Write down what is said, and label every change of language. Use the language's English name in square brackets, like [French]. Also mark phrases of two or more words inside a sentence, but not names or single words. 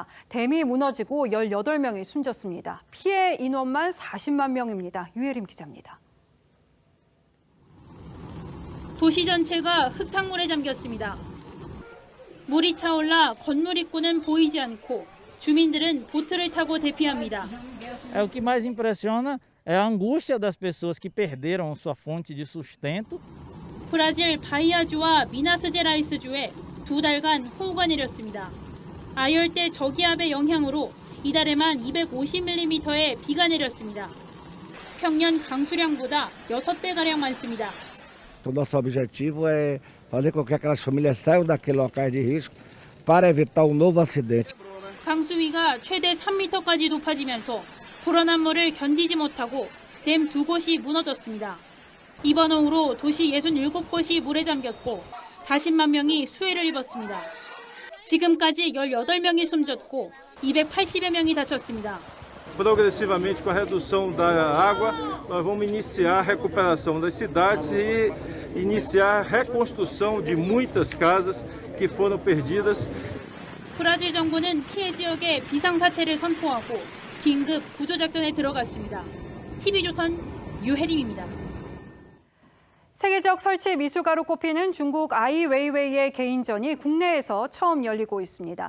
[Korean] 댐이 무너지고 18명이 숨졌습니다. 피해 인원만 40만 명입니다. 유혜림 기자입니다. 도시 전체가 흙탕물에 잠겼습니다. 물이 차올라 건물 입구는 보이지 않고 주민들은 보트를 타고 대피합니다. [Portuguese] O que mais impressiona é a angústia das pessoas que perderam sua fonte de sustento. [Korean] 브라질 바이아주와 미나스제라이스주에 2달간 호우가 내렸습니다. 아열대 저기압의 영향으로 이달에만 250mm의 비가 내렸습니다. 평년 강수량보다 6배가량 많습니다. [Portuguese] O nosso objetivo é fazer com que aquelas famílias saiam daqueles locais de risco para evitar um novo acidente. [Korean] 강수위가 최대 3m까지 높아지면서 불어난 물을 견디지 못하고 댐 2곳이 무너졌습니다. 이번 호우로 도시 67곳이 물에 잠겼고 40만 명이 수해를 입었습니다. 지금까지 18명이 숨졌고 280여 명이 다쳤습니다. [Portuguese] Progressivamente, com a redução da água, nós vamos iniciar a recuperação das cidades e iniciar a reconstrução de muitas casas que foram perdidas. [Korean] 브라질 정부는 피해 지역에 비상사태를 선포하고 긴급 구조작전에 들어갔습니다. TV조선 유혜림입니다. 세계적 설치 미술가로 꼽히는 중국 아이 웨이웨이의 개인전이 국내에서 처음 열리고 있습니다.